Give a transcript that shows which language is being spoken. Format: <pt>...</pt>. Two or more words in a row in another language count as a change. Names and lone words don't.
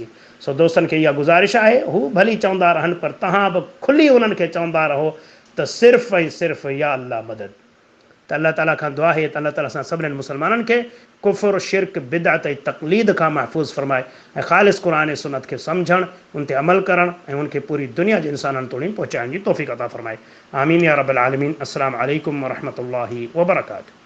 <sd>सो दोस्तनि खे इहा गुज़ारिश आहे, हू भली चवंदा रहनि, पर तव्हां बि खुली उन्हनि खे चवंदा रहो त सिर्फ़ु ऐं सिर्फ़ु या अल्लाह मदद। त अल्लाह ताला खां दुआ आहे त अल्लाह ताला असां सभिनीनि मुसलमाननि खे कुफ़्र, शिरक, बिदअत ऐं तक़लीद खां महफ़ूज़ फ़रमाए ऐं ख़ालिस क़ुरान ऐं सुन्नत खे सम्झणु, उन ते अमल करणु ऐं उनखे पूरी दुनिया जे इंसाननि ताईं पहुचाइण जी तौफ़ीक़ अता फ़रमाए।</sd> <ar>آمين يا رب العالمين. السلام عليكم ورحمة الله وبركاته.</ar>